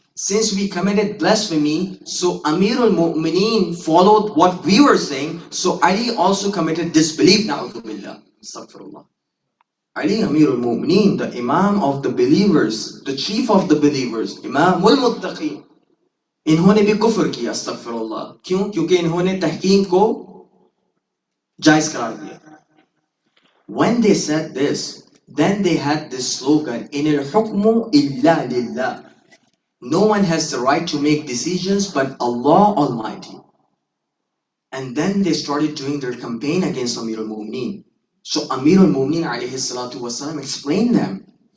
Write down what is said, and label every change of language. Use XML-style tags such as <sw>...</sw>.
<en>Since we committed blasphemy, so Amirul Mu'mineen followed what we were saying, so Ali also committed disbelief. Na'udhu billah. Astaghfirullah. Ali Amirul Mu'mineen, the Imam of the believers, the chief of the believers, Imamul Muttaqeen,</en> <hi>इन्होंने भी कुफ्र किया,</hi> <en>अस्तगफिरुल्लाह.</en> <hi>क्यों? क्योंकि इन्होंने तहकीम को जायज करार दिया.</hi> <en>When they said this, then they had this slogan,</en> <ar>إِنِ الْحُكْمُ إِلَّا لِلَّهِ.</ar> <en>No one has the right to make decisions but Allah Almighty. And then they started doing their campaign against Amirul Mu'mineen. So Amirul Mu'mineen alayhi salatu wasalam explained them.</en>